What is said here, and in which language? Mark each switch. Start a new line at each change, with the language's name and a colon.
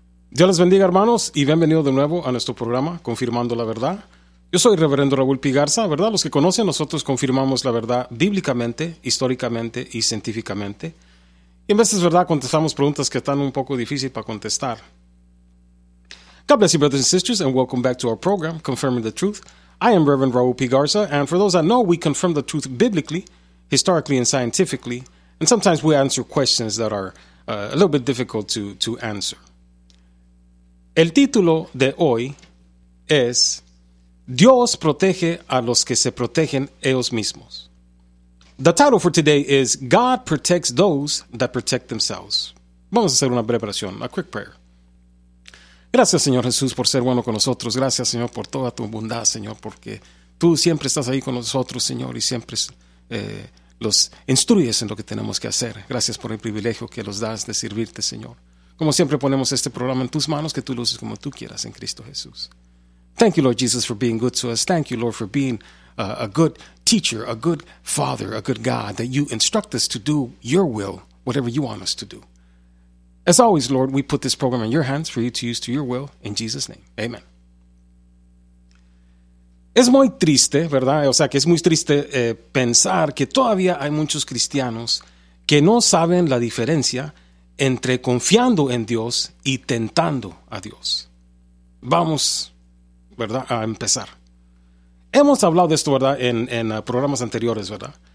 Spanish: Dios les bendiga, hermanos, y bienvenido de nuevo a nuestro programa Confirmando la Verdad. Yo soy Reverendo Raúl P. Garza, ¿verdad? Los que conocen, nosotros confirmamos la verdad bíblicamente, históricamente y científicamente. Y en veces, ¿verdad?, contestamos preguntas que están un poco difíciles para contestar.
English: God bless you, brothers and sisters, and welcome back to our program, Confirming the Truth. I am Reverend Raúl P. Garza, and for those that know, we confirm the truth biblically, historically, and scientifically, and sometimes we answer questions that are a little bit difficult to answer.
Spanish: El título de hoy es Dios protege a los que se protegen ellos mismos.
English: The title for today is God protects those that protect themselves.
Spanish: Vamos a hacer una breve oración,
English: a quick prayer.
Spanish: Gracias, Señor Jesús, por ser bueno con nosotros. Gracias, Señor, por toda tu bondad, Señor, porque tú siempre estás ahí con nosotros, Señor, y siempre los instruyes en lo que tenemos que hacer. Gracias por el privilegio que nos das de servirte, Señor. Como siempre, ponemos este programa en tus manos, que tú lo uses como tú quieras en Cristo Jesús.
English: Thank you, Lord Jesus, for being good to us. Thank you, Lord, for being a good teacher, a good father, a good God, that you instruct us to do your will, whatever you want us to do. As always, Lord, we put this program in your hands for you to use to your will, in Jesus' name. Amen.
Spanish: Es muy triste, ¿verdad? O sea, que es muy triste pensar que todavía hay muchos cristianos que no saben la diferencia entre confiando en Dios y tentando a Dios. Vamos, ¿verdad?, a empezar. Hemos hablado de esto, ¿verdad?, en programas anteriores, ¿verdad?